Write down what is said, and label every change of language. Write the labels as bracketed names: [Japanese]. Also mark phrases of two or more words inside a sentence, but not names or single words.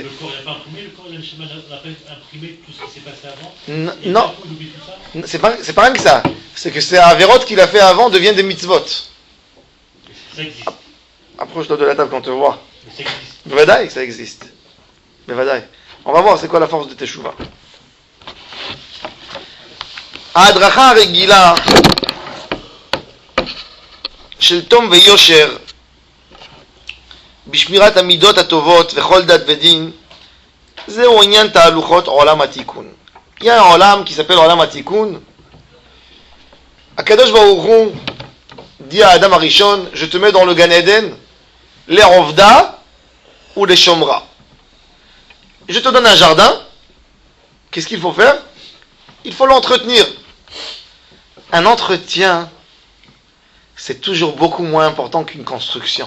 [French] Le corps n'a pas imprimé, le corps n'a pas imprimé tout ce qui s'est passé avant? Non, il oublie tout ça? c'est pas rien que ça. C'est que c'est Averot qu'il a fait avant devient des mitzvot. Ça existe. Approche-toi de la table quand tu vois. Mais ça existe. Bevadaï, ça existe. Bevadaï. On va voir c'est quoi la force de Teshuvah. [Hebrew] ההדרכה הרגילה של תום ויושר בשמירת המידות הטובות וכל דת ודין זהו עניין תהלוכות עולם התיקון. [French] Il y a un עולם qui s'appelle [Hebrew] עולם התיקון. הקדוש ברוך הוא [French] dit à [Hebrew] אדם הראשון, [French] je te mets dans le Gan Eden les Rovda ou les Shomra. Je te donne un jardin. Qu'est-ce qu'il faut faire? Il faut l'entretenir. Un entretien, c'est toujours beaucoup moins important qu'une construction.